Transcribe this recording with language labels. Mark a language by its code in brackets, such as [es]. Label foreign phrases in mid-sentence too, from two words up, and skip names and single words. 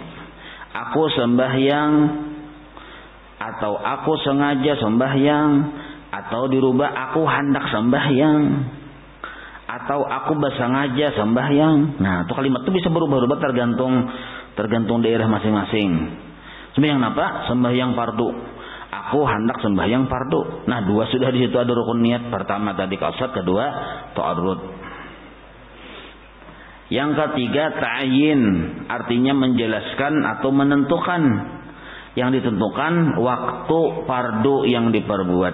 [id] Aku sembahyang atau aku sengaja sembahyang atau dirubah aku hendak sembahyang atau aku bersengaja sembahyang. Nah, itu kalimat itu bisa berubah-ubah tergantung daerah masing-masing. Sembahyang apa? Sembahyang fardu. Aku hendak sembahyang fardu. [bjn] Nah, 2 sudah di situ ada rukun niat. Pertama tadi qasad, kedua ta'arrud. [id] Yang ketiga ta'yin, artinya menjelaskan atau menentukan. Yang ditentukan waktu fardu yang diperbuat.